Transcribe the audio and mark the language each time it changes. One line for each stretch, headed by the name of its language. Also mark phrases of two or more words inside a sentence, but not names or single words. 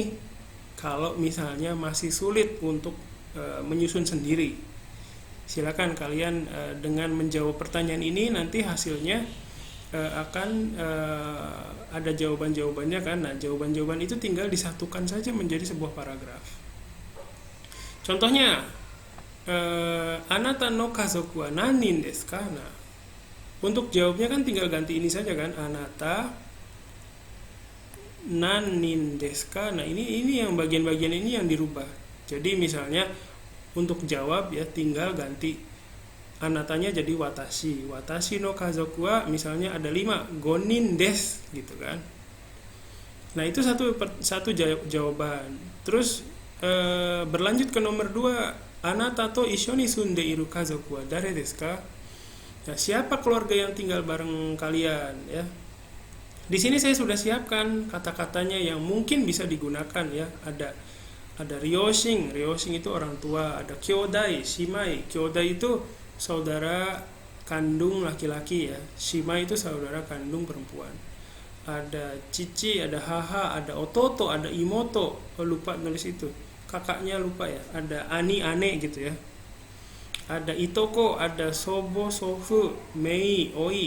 Indonesian: Kalau misalnya masih sulit untuk menyusun sendiri, silakan kalian dengan menjawab pertanyaan ini, nanti hasilnya akan ada jawaban-jawabannya kan. Nah, jawaban-jawaban itu tinggal disatukan saja menjadi sebuah paragraf. Contohnya,
Japanese: あなたの家族はなにんですか?
Indonesian: Nah, untuk jawabnya kan tinggal ganti ini saja kan,
Japanese: あなたなにんですか?
Indonesian: Nah, ini yang bagian-bagian ini yang dirubah. Jadi misalnya untuk jawab ya tinggal ganti anatanya jadi
Japanese: 私の家族は
Indonesian: misalnya ada 5
Japanese: 五人です
Indonesian: gitu kan. Nah itu satu jawaban. Terus berlanjut ke nomor 2,
Japanese: あなたと一緒に住んでいる家族は誰ですか?
Indonesian: Nah, siapa keluarga yang tinggal bareng kalian ya. Di sini saya sudah siapkan kata-katanya yang mungkin bisa digunakan ya. Ada ryoshin itu orang tua, ada
Japanese: 兄弟、姉妹.
Indonesian: Kyodai itu saudara kandung laki-laki ya. Shima itu saudara kandung perempuan. Ada cici, ada haha, ada ototo, ada imoto. Oh, lupa nulis itu. Kakaknya lupa ya. Ada
Japanese: 兄、姉
Indonesian: gitu ya. Ada itoko, ada
Japanese: 祖母、祖父、姪、甥.